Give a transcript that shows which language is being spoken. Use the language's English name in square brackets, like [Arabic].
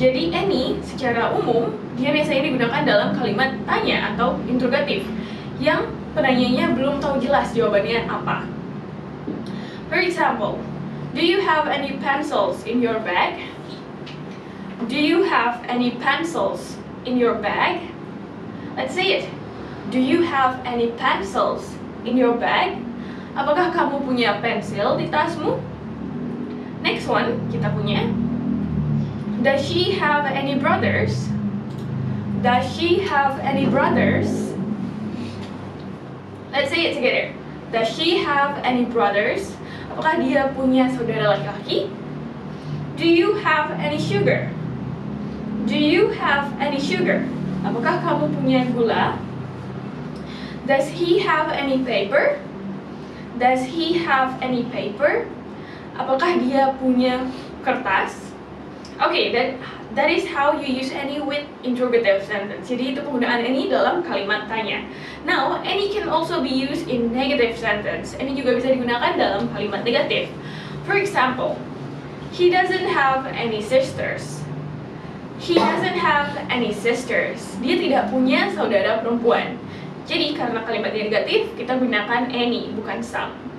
[Indonesian] Jadi any secara umum dia biasanya digunakan dalam kalimat tanya atau interrogatif yang penanyanya belum tahu jelas jawabannya apa. [English] For example, do you have any pencils in your bag? Do you have any pencils in your bag? Let's say it. Do you have any pencils in your bag? [Indonesian] Apakah kamu punya pensil di tasmu? [English] Next one, [Indonesian] kita punya. [English] Does she have any brothers? Does she have any brothers? Let's say it together. Does she have any brothers? [Indonesian] Apakah dia punya saudara laki-laki? [English] Do you have any sugar? Do you have any sugar? [Indonesian] Apakah kamu punya gula? [English] Does he have any paper? Does he have any paper? [Indonesian] Apakah dia punya kertas? [English] Okay, that is how you use any with interrogative sentence. [Indonesian] Jadi itu penggunaan any dalam kalimat tanya. [English] Now, any can also be used in negative sentence. [Indonesian] Any juga bisa digunakan dalam kalimat negatif. [English] For example, he doesn't have any sisters. He doesn't have any sisters. [Indonesian] Dia tidak punya saudara perempuan. Jadi karena kalimatnya negatif, kita gunakan any, bukan some.